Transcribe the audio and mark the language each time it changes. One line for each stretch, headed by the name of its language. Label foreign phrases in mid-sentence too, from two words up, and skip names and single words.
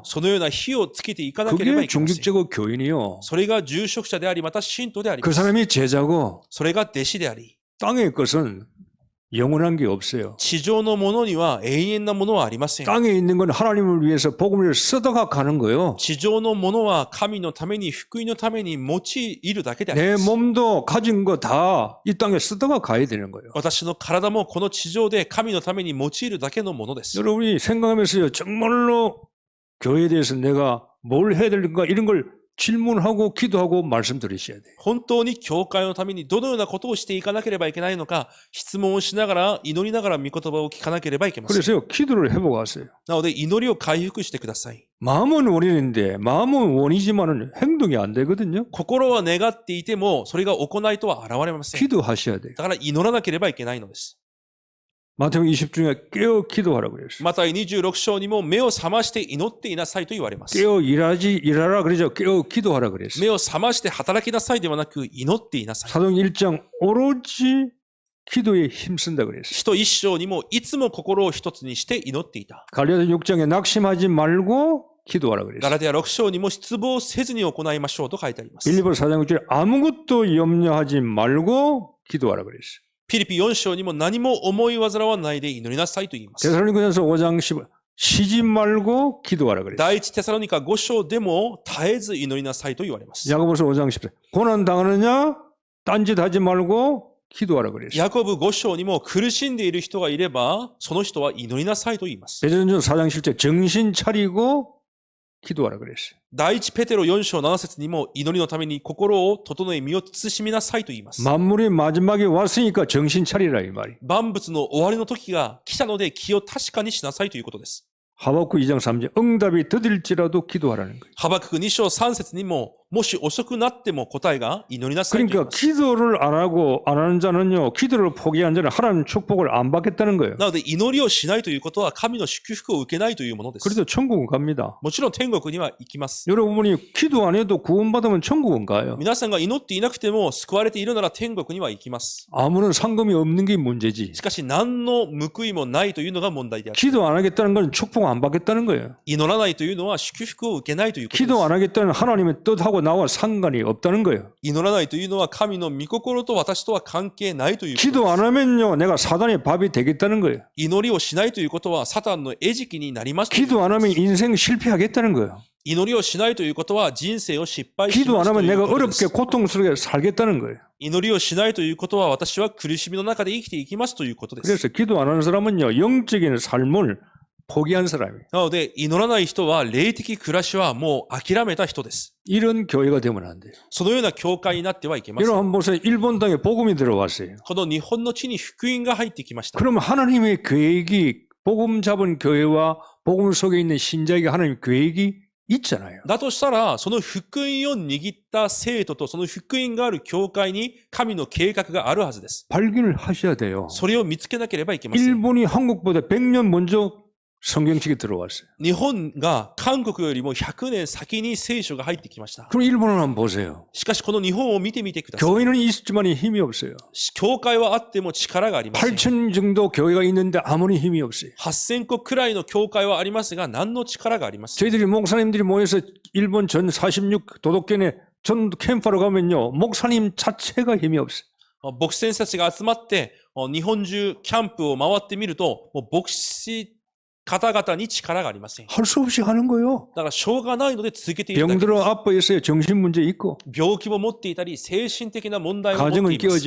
Japanese: そのような火をつけていかなければ
Korean: 그게
Japanese: いけません。
Korean: 중직자고 교인이요.
Japanese: それが住職者であり、また信徒でありま
Korean: 그
Japanese: す。
Korean: 사람이 제자고
Japanese: それが弟子であり、
Korean: 땅의 것은 영원한 게 없어요.
Japanese: 地上のものには永遠なものはありません。
Korean: 땅에 있는 건 하나님을 위해서 복음을 쓰다가 가는 거예요.
Japanese: 地上のものは神のために、福音のために用いるだけであり
Korean: 내
Japanese: ます。
Korean: 몸도 가진 거 다 이 땅에 쓰다가 가야 되는 거예요.
Japanese: 私の体もこの地上で神のために用いるだけのものです。
Korean: 여러분이 생각하면서요. 정말로 교회에 대해서 내가 뭘 해야 될까 이런 걸 질문하고 기도하고 말씀드리셔야 돼요.
Japanese: 本当に教会のためにどのようなことをしていかなければいけないのか、質問をしながら、祈りながら御言葉を聞かなければいけません。
Korean: 그래서요. 기도를 해보고 왔어요.
Japanese: なので、祈りを回復してください。
Korean: 마음은 원인인데 마음은 원이지만은 행동이 안 되거든요.
Japanese: 心は願っていても、それが行いとは現れません。
Korean: 기도하셔야 돼요.
Japanese: だから祈らなければいけないのです。
Korean: 마태복음 20 중에 깨어 기도하라고 그랬어요.
Japanese: また26章にも目を覚まして祈っていなさいと言われます。
Korean: 깨어 일하라 그러죠. 깨어 기도하라 그랬어요.
Japanese: 目を覚まして働きなさいではなく祈っていなさい。
Korean: 사도행 1장 오로지 기도에 힘쓴다 그랬어요.
Japanese: 使徒一章にもいつも心を一つにして祈っていた。
Korean: 갈라디아 6장에 낙심하지 말고 기도하라
Japanese: ガ
Korean: 그랬어요.
Japanese: ラテヤ6章にも失望せずに行いましょうと書いてあります。
Korean: 빌립보 4장 6절에 아무것도 염려하지 말고 기도하라 그랬어요.
Japanese: フィリピ4章にも何も思い煩わないで祈りなさいと言います。
Korean: 데살로니가전서 5장 10 쉬지 말고 기도하라 그랬어요.
Japanese: 第一テサロニカ5章でも絶えず祈りなさいと言われます。
Korean: 야고보서 5장 10절 고난 당하느냐 딴짓하지 말고 기도하라 그랬어요.
Japanese: ヤコブ5章にも苦しんでいる人がいれば、その人は祈りなさいと言います。
Korean: 베드로전서 4장 10절 정신 차리고 기도하라 그랬어요.
Japanese: 第一ペテロ4章7節にも祈りのために心を整え身を慎みなさいと言います。
Korean: 만물이 마지막에 왔으니까 정신 차리라 이 말이.
Japanese: 万物の終わりの時が来たので気を確かにしなさいということです。
Korean: 하박국 2장 3절 응답이 더딜지라도 기도하라는 거예요.
Japanese: ハバクク2章3節にも、もし遅くなっても答えが祈りなさいと言い
Korean: 그러니까
Japanese: ます。
Korean: 기도를 안 하고 안 하는 자는요. 기도를 포기한 자는 하나님 축복을 안 받겠다는 거예요.
Japanese: なので祈りをしないということは神の祝福を受けないというものです。
Korean: 그래도 천국은 갑니다.
Japanese: もちろん天国には行きます。
Korean: 여러분이 기도 안 해도 구원받으면 천국은 가요.
Japanese: 皆さんが祈っていなくても救われているなら天国には行きます。
Korean: 아무런 상금이 없는 게 문제지.
Japanese: しかし何の報いもないというのが問題である。
Korean: 기도 안 하겠다는 건 축복 안 받겠다는 거예요.
Japanese: 祈らないというのは祝福を受けないということです。
Korean: 기도 안 하겠다는 하나님의 뜻하고 나와 상관이 없다는 거예요.
Japanese: 祈らないというのは神の御心と私とは関係ないということです。
Korean: 기도 안 하면요. 내가 사단의 밥이 되겠다는 거예요.
Japanese: 祈りをしないということはサタンの餌食になりますということ
Korean: 기도 안
Japanese: です
Korean: 하면 인생 실패하겠다는 거예요.
Japanese: 祈りをしないということは人生を失敗し
Korean: 기도
Japanese: ま
Korean: 안
Japanese: すと
Korean: 하면
Japanese: いう
Korean: 내가
Japanese: ことです
Korean: 어렵게 고통스럽게 살겠다는 거예요.
Japanese: 祈りをしないということは私は苦しみの中で生きていきますということです。
Korean: 그래서 기도 안 하는 사람은요. 영적인 삶을 포기한 사람이에요.
Japanese: なので祈らない人は霊的暮らしはもう諦めた人です。
Korean: 이런 교회가 되면 안 돼요.
Japanese: そのような教会になってはいけません。
Korean: 여러분 한번 보세요. 일본 땅에 복음이 들어왔어요.
Japanese: この日本の地に福音が入ってきました。
Korean: 그러면 하나님의 계획이 복음 잡은 교회와 복음 속에 있는 신자에게 하나님의 계획이 있잖아요.
Japanese: だとしたら、その福音を握った生徒とその福音がある教会に神の計画があるはずです。
Korean: 발견을 하셔야 돼요.
Japanese: それを見つけなければいけません。
Korean: 일본이 한국보다 100년 먼저 성경책이 들어왔어요.
Japanese: 日本が韓国よりも100年先に聖書が入ってきました。
Korean: 그럼 일본을 한번 보세요.
Japanese: しかしこの日本を見てみてください。
Korean: 교회는 있지만 힘이 없어요.
Japanese: 教会はあっても力がありません。
Korean: 8천 정도 교회가 있는데 아무리 힘이 없어요.
Japanese: 8000 個くらいの教会はありますが、何の力がありません。
Korean: 저희들이 목사님들이 모여서 일본 전 46 도덕견에 전 캠프로 가면요. 목사님 자체가 힘이 없어요.
Japanese: 牧師先生たちが集まって、日本中キャンプを回ってみると、もう牧師方々に力がありません。
Korean: 할 수 없이 하는 거요.
Japanese: だからしょうがないので続けているだけで
Korean: 병들어
Japanese: す。
Korean: 아파 있어요. 정신 문제 있고
Japanese: 病気も持っていたり、精神的な問題を持
Korean: 가정은
Japanese: っています。